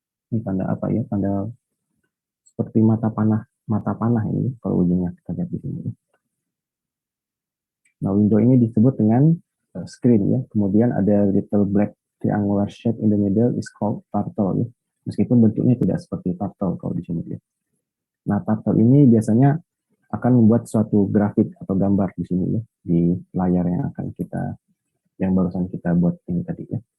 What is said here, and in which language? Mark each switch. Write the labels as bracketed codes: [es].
[id] Ini tanda apa ya? Tanda seperti mata panah ini kalau ujungnya kita lihat di sini. Nah, window ini disebut dengan screen ya. Kemudian ada [en] little black triangular shape in the middle is called turtle ya. [id] Meskipun bentuknya tidak seperti turtle kalau di sini ya. Nah, turtle ini biasanya akan membuat suatu grafik atau gambar di sini ya, di layar yang barusan kita buat ini tadi ya.